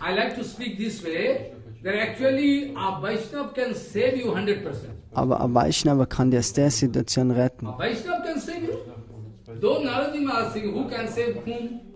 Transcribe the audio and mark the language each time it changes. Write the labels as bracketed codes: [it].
[en] I like to speak this way, that actually a Vaishnava can save you 100%. [de] Aber ein Vaishnava kann dir aus der Situation retten. [en] A Vaishnava can save you. Though Narada is saying, who can save whom?